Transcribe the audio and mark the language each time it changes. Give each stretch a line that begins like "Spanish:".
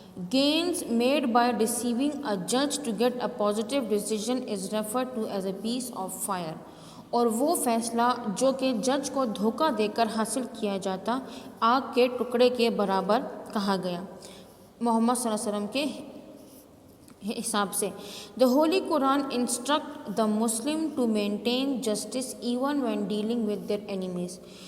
English: Gains made by deceiving a judge to get a positive decision is referred to as a piece of fire.
Urdu: اور وہ فیصلہ جو کہ جج کو دھوکہ دے کر حاصل کیا جاتا آگ کے ٹکڑے کے برابر کہا گیا. محمد صلی اللہ علیہ وسلم کے حساب سے
English: The Holy Quran instruct the Muslim to maintain justice even when dealing with their enemies.